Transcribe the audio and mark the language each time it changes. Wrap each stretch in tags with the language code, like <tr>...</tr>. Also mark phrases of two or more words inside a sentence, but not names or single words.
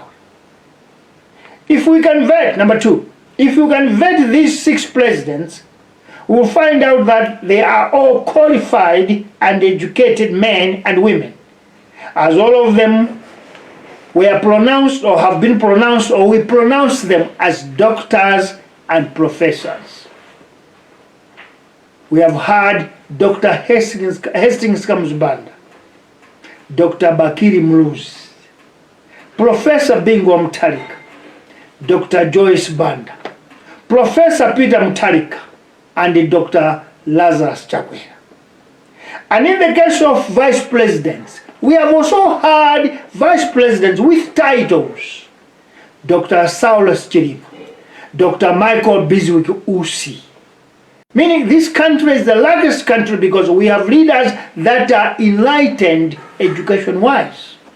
<en>If we can vet, number 2, if you can vet these 6 presidents, we'll find out that they are all qualified and educated men and women, as all of them were pronounced or have been pronounced, or we pronounce them as doctors and professors. We have had Dr. Hastings Kamuzbanda, Dr. Bakiri Mluzi, Professor Bingu Mutharika, Dr. Joyce Banda, Professor Peter Mutharika, and Dr. Lazarus Chakwera. And in the case of vice presidents, we have also had vice presidents with titles. Dr. Saulus Chirima, Dr. Michael Biswick Usi, Meaning this country is the largest country because we have leaders that are enlightened education-wise.</en>